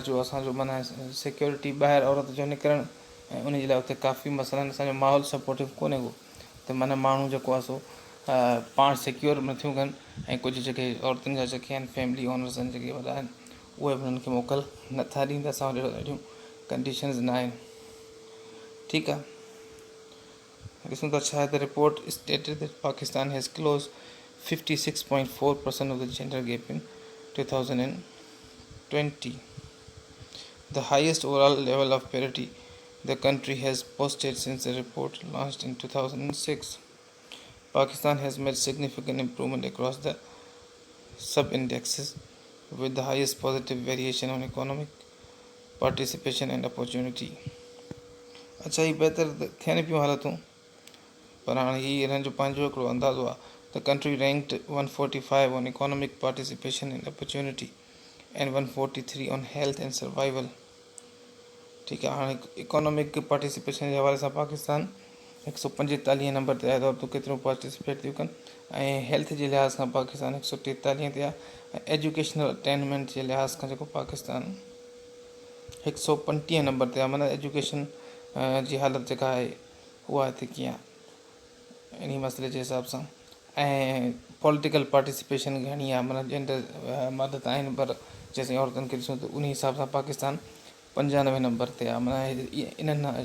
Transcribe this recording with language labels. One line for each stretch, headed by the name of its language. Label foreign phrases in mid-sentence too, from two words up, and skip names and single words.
Sindhi: जो असांजो माना सिक्योरिटी ॿाहिरि औरत जो निकिरणु ऐं उन जे लाइ उते काफ़ी मसइला आहिनि असांजो माहौल सपोर्टिव कोन्हे को त माना माण्हू जेको आहे सो पाण सिक्योर नथियूं कनि ऐं कुझु जेके औरतुनि जा जेके आहिनि
English: family owners
Sindhi: आहिनि जेके वॾा आहिनि उहे बि उन्हनि खे मोकल नथा ॾींदा असां वटि अहिड़ियूं कंडीशन्स न आहिनि ठीकु आहे ॾिसूं था छा
English: the report stated that Pakistan has closed 56.4% of the gender gap in 2020, the highest overall level of parity the country has posted since the report launched in 2006. Pakistan has made significant improvement across the sub-indexes with the highest positive variation on economic participation and opportunity.
Sindhi: अच्छा ही बेहतर थियनि पियूं हालतूं पर हाणे हीउ हिननि जो पंहिंजो हिकिड़ो अंदाज़ो आहे
English: the country ranked 145 on economic participation and opportunity and 143 on health and survival
Sindhi: ठीकु आहे हाणे
English: economic participation
Sindhi: जे हवाले सां पाकिस्तान 145 नंबर ते आहे त औरतूं केतिरियूं पार्टिसिपेट थियूं कनि ऐं हेल्थ जे लिहाज़ खां पाकिस्तान 143 ते आहे ऐं
English: educational attainment
Sindhi: जे लिहाज़ खां जेको पाकिस्तान 135 नंबर ते आहे माना एजुकेशन जी हालत जेका आहे उहा हिते कीअं आहे इन मसइले जे हिसाब सां ऐं
English: political participation
Sindhi: घणी आहे माना जेंडर मर्द त आहिनि पर जेसिताईं औरतुनि खे ॾिसूं त उन हिसाब सां पाकिस्तान 95 नंबर ते आहे माना इन्हनि